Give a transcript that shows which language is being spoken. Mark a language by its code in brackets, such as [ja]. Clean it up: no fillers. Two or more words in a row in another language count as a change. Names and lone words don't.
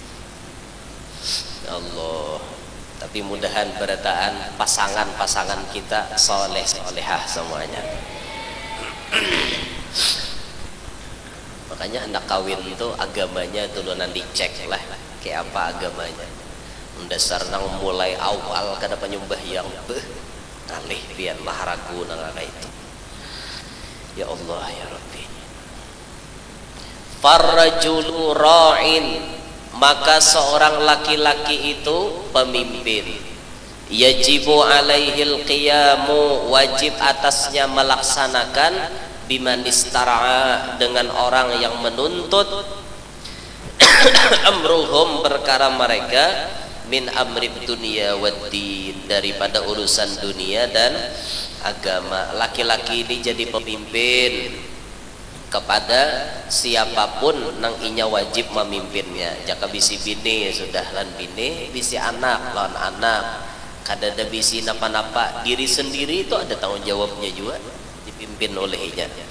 [bjn] Allah tapi mudahan berataan pasangan-pasangan kita soleh-solehah semuanya makanya hendak kawin itu agamanya dulu nanti cek lah kayak apa agamanya dasar nang mulai awal kada penyembah yang alih pian maharagu nang itu [ar] يا الله يا ربي فالرجل راع [bjn] maka seorang laki-laki itu pemimpin [ar] يجب عليه القيام [bjn] wajib atasnya melaksanakan [ar] بمن استرعى [bjn] dengan orang yang menuntut amruhum perkara mereka [ar] من أمر الدنيا والدين [bjn] daripada urusan dunia dan agama laki-laki ini jadi pemimpin kepada siapapun nang inya wajib memimpinnya jaka bisi bini sudah lan bini bisi anak lan anak kada ada bisi napa-napa diri sendiri itu ada tanggung jawabnya juga dipimpin olehnya